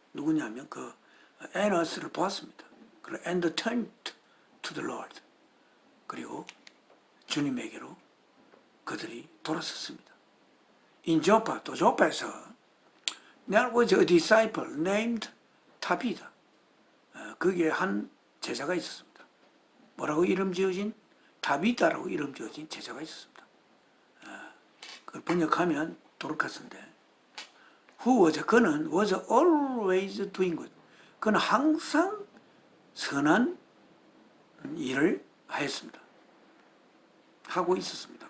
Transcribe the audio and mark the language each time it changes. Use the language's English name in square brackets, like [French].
[Korean] 누구냐면 에너스를 보았습니다. [English] and turned to the Lord. [Korean] 그리고 주님에게로 그들이 돌아섰습니다. [English] in Joppa, [Korean] 또 조파에서 [English] there was a disciple named 타비다. [Korean] 거기에 한 제자가 있었습니다. 뭐라고 이름 지어진? 타비다라고 이름 지어진 제자가 있었습니다. 그걸 번역하면 도르카스인데 그는 [English] was always doing good. [Korean] 그는 항상 선한 일을 하였습니다. 하고 있었습니다.